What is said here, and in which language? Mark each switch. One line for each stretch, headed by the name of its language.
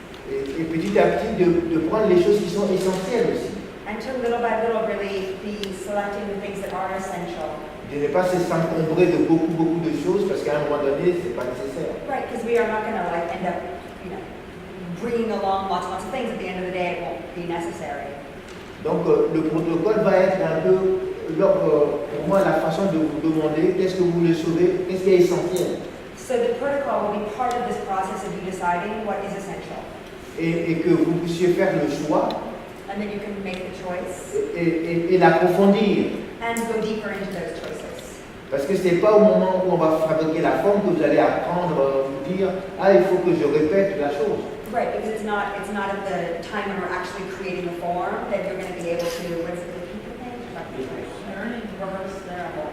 French: Et petit à petit, de prendre les choses qui sont essentielles aussi.
English: And to little by little really be selecting the things that are essential.
French: De ne pas s'encombrer de beaucoup de choses parce qu'à un moment donné, ce n'est pas nécessaire.
English: Right, because we are not going to like end up, bringing along lots of things. At the end of the day, it won't be necessary.
French: Donc le protocole va être un peu, pour moi, la façon de vous demander qu'est-ce que vous voulez sauver, qu'est-ce qui est essentiel.
English: So the protocol will be part of this process of you deciding what is essential.
French: Et que vous puissiez faire le choix
English: And then you can make the choice
French: et l'approfondir.
English: and go deeper into those choices.
French: Parce que ce n'est pas au moment où on va fabriquer la forme que vous allez apprendre, vous dire « Ah, il faut que je répète la chose ».
English: Right, because it's not at the time when we're actually creating the form that you're going to be able to, what is it, repeat the thing? Learn and rehearse there.